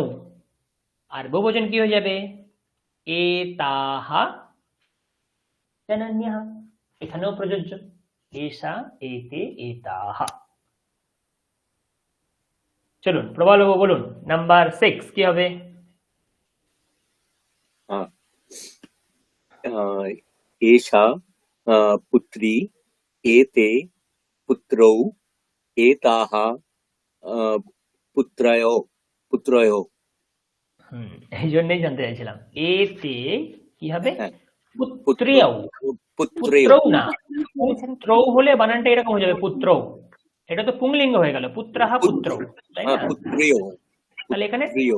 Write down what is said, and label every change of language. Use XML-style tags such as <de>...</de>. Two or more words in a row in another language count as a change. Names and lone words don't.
<bn>আর বহুবচন কি হয়ে যাবে?</bn> <sa>এতাহ জনন্যः,</sa> <bn>এখানেও প্রযোজ্য।</bn> <sa>এষা এতে এতাহ।</sa> <bn>চলুন প্রবল বাবু বলুন, নাম্বার 6 কি হবে?</bn> <sa>एषा पुत्री, एते पुत्रौ, एताः पुत्रयो पुत्रयो।</sa> <bn>এই জন্যই জানতে চাইছিলাম, এতে কি হবে? হ্যাঁ,</bn> <sa>পুত্রিয়ৌ। पुत्रयो।</sa> <bn>পুত্রৌ না, পুত্রৌ হলে বানানটা এরকম হয়ে যাবে, পুত্রৌ। এটা তো পুংলিঙ্গ হয়ে গেল,</bn> <sa>পুত্রাহা পুত্রৌ,</sa> <bn>তাই না?</bn> <sa>पुत्रयो</sa> <bn>তাহলে এখানে</bn> <sa>पुत्रियो</sa>